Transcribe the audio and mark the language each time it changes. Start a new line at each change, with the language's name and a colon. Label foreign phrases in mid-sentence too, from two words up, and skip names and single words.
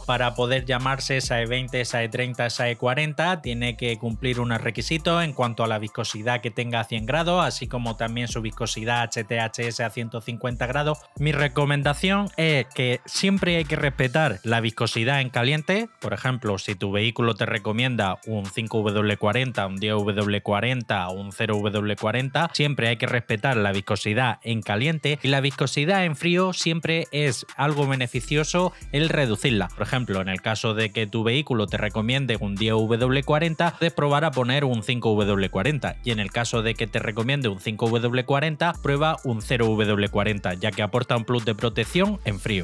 Spanish: Para poder llamarse SAE 20, SAE 30, SAE 40, tiene que cumplir unos requisitos en cuanto a la viscosidad que tenga a 100 grados, así como también su viscosidad HTHS a 150 grados. Mi recomendación es que siempre hay que respetar la viscosidad en caliente. Por ejemplo, si tu vehículo te recomienda un 5W40, un 10W40 o un 0W40, siempre hay que respetar la viscosidad en caliente, y la viscosidad en frío siempre es algo beneficioso el reducirla. Por ejemplo, en el caso de que tu vehículo te recomiende un 10W40, puedes probar a poner un 5W40, y en el caso de que te recomiende un 5W40, prueba un 0W40, ya que aporta un plus de protección en frío.